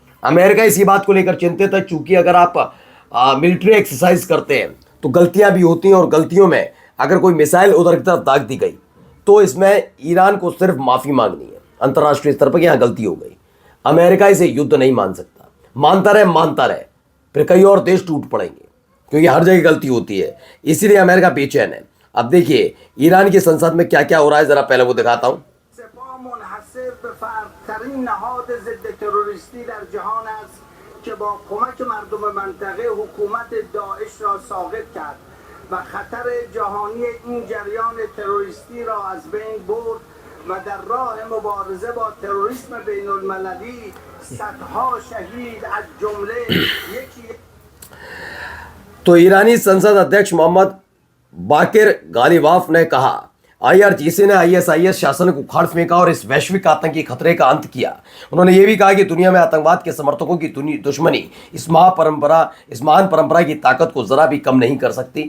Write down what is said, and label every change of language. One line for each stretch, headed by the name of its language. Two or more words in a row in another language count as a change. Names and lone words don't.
Hindi: अमेरिका इसी बात को लेकर चिंतित है, चूंकि अगर आप
English: military exercise
Hindi: करते हैं तो गलतियां भी होती हैं, और गलतियों में अगर कोई मिसाइल उधर की तरफ दाग दी गई तो इसमें ईरान को सिर्फ माफी मांगनी है अंतर्राष्ट्रीय स्तर पर, यहां गलती हो गई। अमेरिका इसे युद्ध नहीं मान सकता, मानता रहे, फिर कई और देश टूट पड़ेंगे, क्योंकि हर जगह गलती होती है। इसीलिए अमेरिका बेचैन है। अब देखिए ईरान की संसद में क्या क्या हो रहा है, जरा पहले वो दिखाता हूं।
Persian: و در راه مبارزه با تروریسم بین المللی صدها شهید از جمله یکی
Hindi: तो ईरानी संसद अध्यक्ष मोहम्मद बाकिर गालिबाफ ने कहा आईआरजीसी ने आईएसआईएस शासन को उखाड़ फेंका और इस वैश्विक आतंकी खतरे का अंत किया। उन्होंने ये भी कहा कि दुनिया में आतंकवाद के समर्थकों की दुश्मनी इस महान परंपरा की ताकत को जरा भी कम नहीं कर सकती।